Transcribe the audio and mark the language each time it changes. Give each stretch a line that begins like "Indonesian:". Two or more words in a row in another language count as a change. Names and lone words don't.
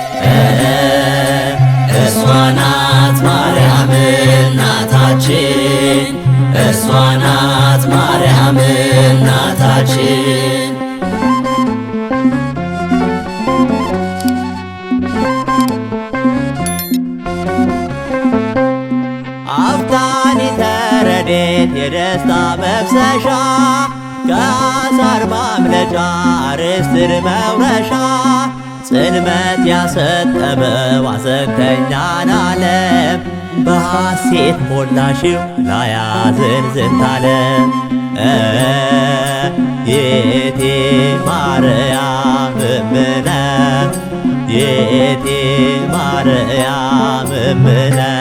Amharic: እርሷ ናት ማርያም እናታችን እርሷ ናት ማርያም እናታችን አፍታኒተ ረድኤት የደስታ መፍሰሻ ከአሳር ማምለጫ ርስትር መውረሻ ጽልመት ያሰጠመው ሐዘንተኛን ዓለም በሐሴት ሞላሽው ላያዝን ዝንታለም
Geez: ይእቲ ማርያም እምነ ይእቲ ማርያም እምነ